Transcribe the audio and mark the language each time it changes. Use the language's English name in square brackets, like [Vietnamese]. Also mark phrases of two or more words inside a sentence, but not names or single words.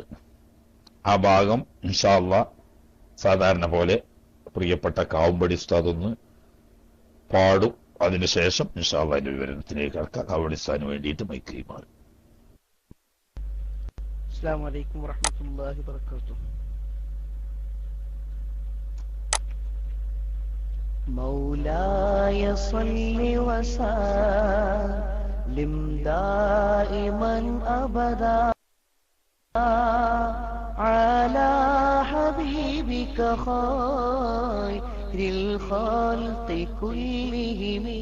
[Malayalam] ആ ഭാഗം [Arabic] إن شاء الله [Malayalam] സാധാരണ പോലെ പ്രിയപ്പെട്ട കാവുമ്പടി ഉസ്താദ് ഒന്ന് പാടും. അതിനുശേഷം [Arabic] إن شاء الله [Malayalam] അതിന്റെ വിവരണത്തിലേക്ക് കടക്കാം. കാവുമ്പടി ഉസ്താദിന് വേണ്ടിയിട്ട് മൈക്ക് കൈമാറും. [Arabic] السلام عليكم ورحمة الله وبركاته. مولاي صل وسلم دائما أبدا على حبيبك خير الخلق كلهم